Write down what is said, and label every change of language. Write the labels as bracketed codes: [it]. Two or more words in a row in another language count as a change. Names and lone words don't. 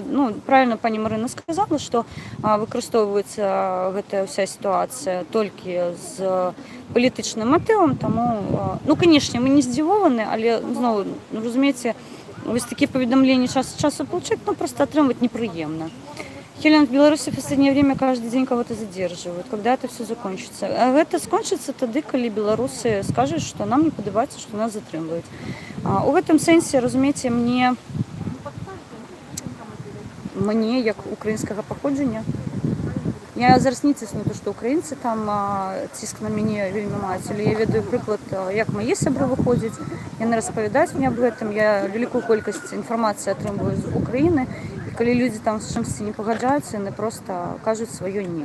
[be] Ну, правильно пані Марына сказала, што выкарыстоўваецца гэтая ўся сітуацыя толькі з палітычным матывам, таму, ну, канешне, мы не здзівованы, але, зноў, разумееце, вось такія паведамленні час ад часу получаць, ну, просто атрымваць непрыемна. [ru] Хелен, в Беларуси в последнее время каждый день кого-то задерживают. Когда это все закончится? А это скончится тогда, когда белорусы скажут, что нам не подобаецца, что [be] нас затрымліваюць. У гэтым сэнсе, разумееце, мне, як украінскага паходжання, Я зараз не цісну, то што украінцы там ціск на мяне вельмі маюць, але я ведаю прыклад, як мае сябры выходзяць, яны распавядаюць мне аб гэтым, я вялікую колькасць інфармацыі атрымліваю з Украіны, і калі людзі там з чымсьці не пагаджаюцца, яны проста кажуць сваё не.